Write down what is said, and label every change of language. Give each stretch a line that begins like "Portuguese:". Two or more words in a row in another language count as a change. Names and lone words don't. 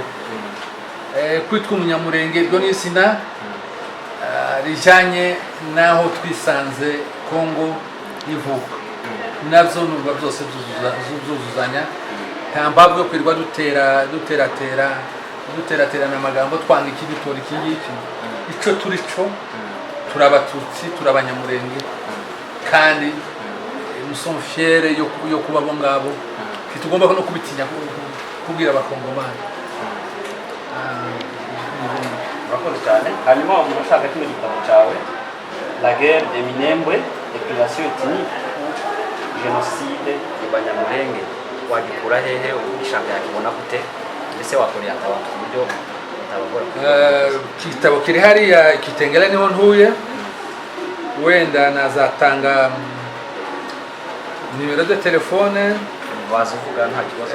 Kinyarwanda: Kwitwa umunyamurenge ryo ni izina rijanye naho twisanze Kongo ivuka, navyo nubwo byose byuzuzanya. Nta mpamvu yo kwirwa duteraterana amagambo twanga iki dutora iki ngiki. Ico turi cyo turi abatutsi, turi abanyamurenge, kandi
French: nous sommes fiers
Kinyarwanda: yo kuba abo ngabo. Tugomba no kubitinya kubwira abakongomani. Murakoze cyane. Hanyuma umuntu ushaka kino gitabo cyawe La guerre des Minembwe, épilation ethnique ou génocide du Banyamulenge, wagikura hehe? Ugishaka yakibona gute? Mbese wakoreye abantu ku buryo bitabagora? Igitabo kiri hariya Kitengela niho ntuye. Wenda nazatanga nimero de telefone. Waza uvuga nta kibazo.